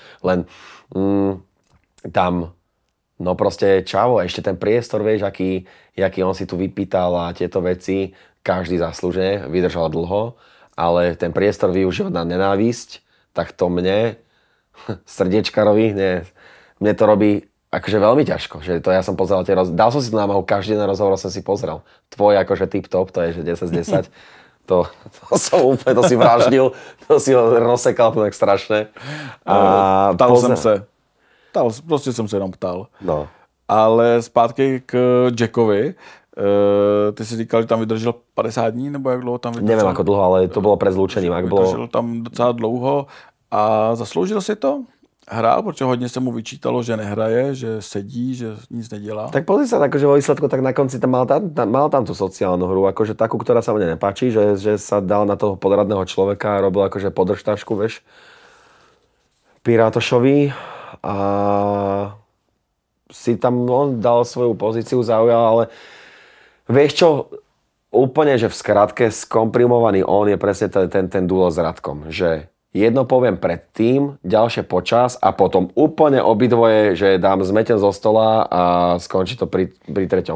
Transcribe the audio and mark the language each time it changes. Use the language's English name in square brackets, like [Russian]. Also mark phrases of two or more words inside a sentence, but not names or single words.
[Slovak] Len tam, no proste čavo, ešte ten priestor, vieš, aký on si tu vypýtal a tieto veci, každý zaslúžene, vydržal dlho, ale ten priestor využívať na nenávisť, tak to mne, srdiečkarovi, mne to robí akože veľmi ťažko. Že to ja som pozeral dal som si to námahu, každý ten rozhovor som si pozrel. Tvoj akože tip top, to je že 10 z 10. To som úplne, to si vraždil, to si ho rozsekal to tak strašne. [Czech] Ptal jsem se. Prostě jsem se jenom ptal. No. Ale zpátky k Jackovi. Ty si říkal, že tam vydržel 50 dní, nebo jak dlouho tam vydržel? [Slovak] Neviem ako dlho, ale to bolo pred zlúčením. [Czech] Vydržel tam docela dlouho a zasloužil si to? Hrál, protože hodně se mu vyčítalo, že nehraje, že sedí, že nic nedělá. [Slovak] Tak pozri sa, akože vo výsledku, tak na konci tam mal tam tú sociálnu hru, akože takú, ktorá sa mne nepáči, že sa dal na toho podradného človeka a robil akože podržtašku, vieš, Pirátošovi a si tam on dal svoju pozíciu, zaujal, ale vieš čo, úplne, že v skratke skomprimovaný on je presne ten duo s Radkom, že jedno poviem predtým, ďalšie počas a potom úplne obidvoje, že dám zmeten zo stola a skončí to pri treťom.